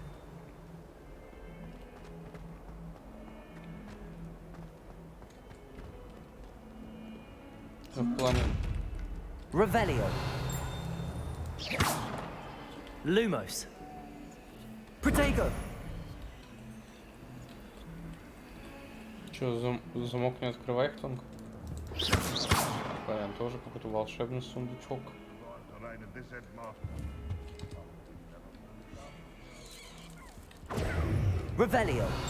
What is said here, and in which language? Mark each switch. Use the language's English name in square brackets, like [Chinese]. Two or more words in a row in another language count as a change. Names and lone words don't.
[Russian] В плане... Revelio. Lumos. Protego. Че, замок не открывай их тонко? Понятно, тоже какой-то волшебный сундучок. Revelio.